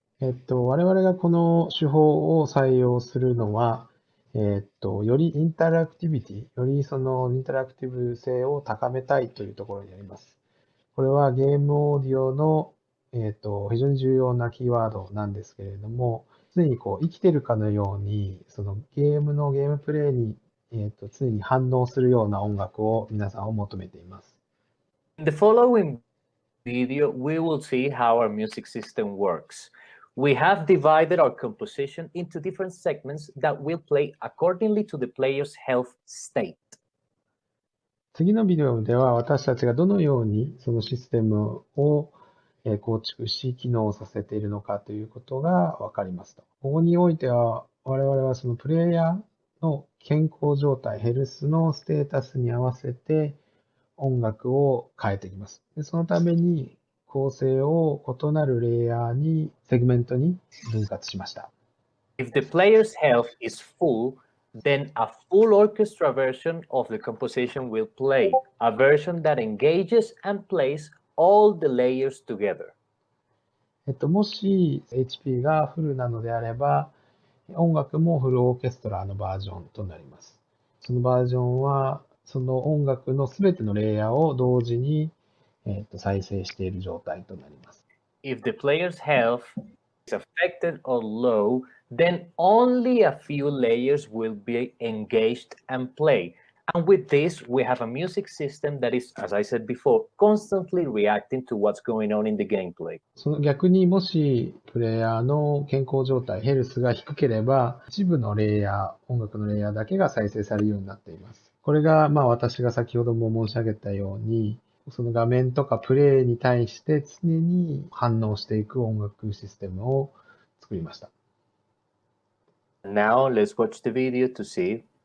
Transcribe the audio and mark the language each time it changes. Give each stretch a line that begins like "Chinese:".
Japanese: 我々がこの手法を採用するのは、よりインタラクティビティ、よりそのインタラクティブ性を高めたいというところにあります。これはゲームオーディオの非常に重要なキーワードなんですけれども、常にこう生きてるかのように、そのゲームプレイに、常に反応するような音楽を皆さんを求めています。
English: In the following video, we will see how our music system works. We have divided our composition into different segments that will play accordingly to the player's health state.
Japanese: 次のビデオでは私たちがどのようにそのシステムを構築し、機能させているのかということがわかりますと。ここにおいては、我々はそのプレイヤーの健康状態、ヘルスのステータスに合わせて音楽を変えていきます。でそのために構成を異なるレイヤーに、セグメントに分割しました。
English: If the player's health is full, then a full orchestra version of the composition will play, a version that engages and plays all the layers together.
Japanese: もし HP がフルなのであれば、音楽もフルオーケストラのバージョンとなります。そのバージョンは、その音楽のすべてのレイヤーを同時に、再生している状態となります。
English: If the player's health is affected or low, then only a few layers will be engaged and play, And with this, we have a music system that is, as I said before, constantly reacting to what's going on in the gameplay.
Japanese: その逆にもしプレイヤーの健康状態、ヘルスが低ければ、一部のレイヤー、音楽のレイヤーだけが再生されるようになっています。これが私が先ほども申し上げたように、その画面とかプレイに対して常に反応していく音楽システムを作りました。
English: Now let's watch the video to see.